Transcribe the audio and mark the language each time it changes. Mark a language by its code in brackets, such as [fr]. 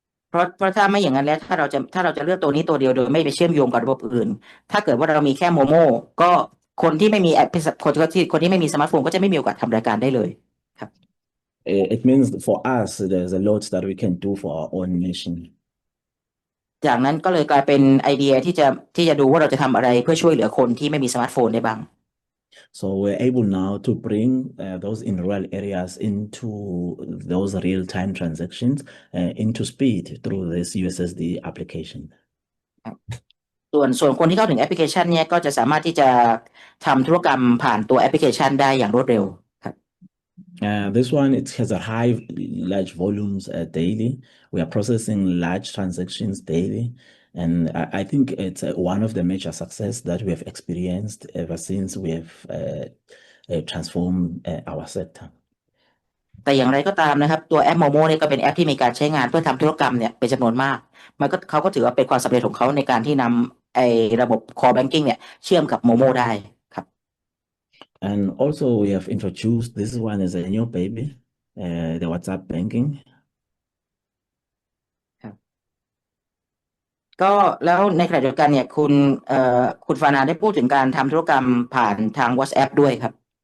[th] เพราะถ้าไม่อย่างนั้นแล้วถ้าเราจะเลือกตัวนี้ตัวเดียวโดยไม่ไปเชื่อมโยงกับระบบอื่นถ้าเกิดว่าเรามีแค่โมโมก็คนที่ไม่มีแอปคนที่ไม่มีสมาร์ทโฟนก็จะไม่มีโอกาสทำรายการได้เลยครับ [en] It means for us, there's a lot that we can do for our own nation. [th] จากนั้นก็เลยกลายเป็นไอเดียที่จะดูว่าเราจะทำอะไรเพื่อช่วยเหลือคนที่ไม่มีสมาร์ทโฟนได้บ้าง [en] So we're able now to bring those in rural areas into those real-time transactions into speed through this USSD application. [th] ส่วนคนที่เข้าถึงแอปพลิเคชันเนี่ยก็จะสามารถที่จะทำธุรกรรมผ่านตัวแอปพลิเคชันได้อย่างรวดเร็วครับ [en] This one, it has a large volumes daily. We are processing large transactions daily. And I think it's one of the major success that we have experienced ever since we have transformed our sector. [th] แต่อย่างไรก็ตามนะครับตัวแอปโมโมเนี่ยก็เป็นแอปที่มีการใช้งานเพื่อทำธุรกรรมเนี่ยเป็นจำนวนมากเขาก็ถือว่าเป็นความสำเร็จของเขาในการที่นำไอ้ระบบ core banking เนี่ยเชื่อมกับโมโมได้ครับ [en] And also we have introduced this one as a new baby, the WhatsApp banking. [th] ก็แล้วในขณะเดียวกันเนี่ยคุณฟานาได้พูดถึงการทำธุรกรรมผ่านทาง WhatsApp ด้วยครับ